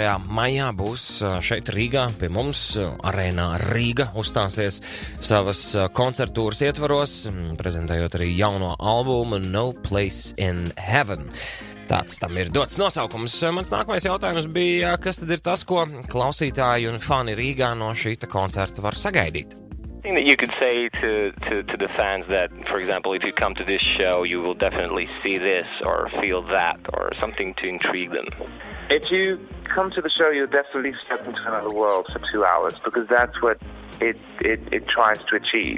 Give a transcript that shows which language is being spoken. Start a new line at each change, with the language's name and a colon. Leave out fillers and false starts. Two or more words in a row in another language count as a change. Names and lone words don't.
Latvian: maijā būs šeit Rīgā pie mums, arēnā Rīga, uzstāsies savas koncertūras ietvaros, prezentējot arī jauno albumu No Place in Heaven. Tāds tam ir dots nosaukums. Mans nākamais jautājums bija, kas tad ir tas, ko klausītāji un fani Rīgā no šīta koncerta var sagaidīt?
English: Thing that you could say to the fans that, for example, if you come to this show, you will definitely see this or feel that or something to intrigue them. If you come to the show, you'll definitely step into another world for 2 hours because that's what it tries to achieve.